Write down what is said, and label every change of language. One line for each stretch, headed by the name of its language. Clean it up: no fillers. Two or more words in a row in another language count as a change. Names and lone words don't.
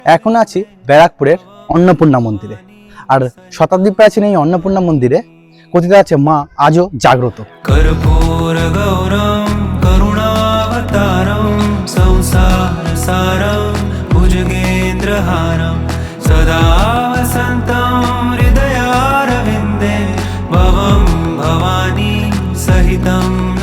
Bangla: এখন আছি ব্যারাকপুরের অন্নপূর্ণা মন্দিরে। আর শতাব্দী প্রাচীন এই অন্নপূর্ণা মন্দিরে কথিত আছে মা আজও জাগ্রত।
Sanskrit: कर्पूर गौरम करुणावतारम संसार सारम भुजगेन्द्रहारम सदा वसन्तं हृदयारविन्दे भवं भवानी सहितं